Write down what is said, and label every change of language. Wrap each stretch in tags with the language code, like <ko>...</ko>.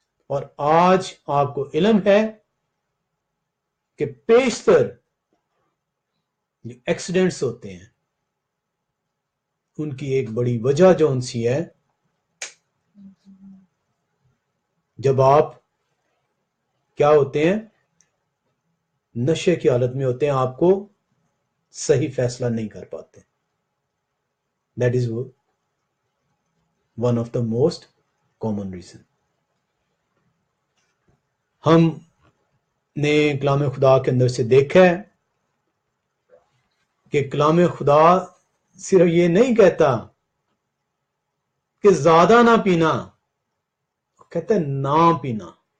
<ur>اور آج آپ کو علم ہے کہ پیشتر جو ایکسیڈنٹس ہوتے ہیں ان کی ایک بڑی وجہ جو ان سی ہے، جب آپ کیا ہوتے ہیں؟ نشے کی حالت میں ہوتے ہیں، آپ کو صحیح فیصلہ نہیں کر پاتے.</ur> <en>That is one of the most common reason.</en> <ur>ہم نے کلام خدا کے اندر سے دیکھا ہے کہ کلام خدا صرف یہ نہیں کہتا کہ زیادہ نہ پینا، کہتا ہے نہ پینا.</ur>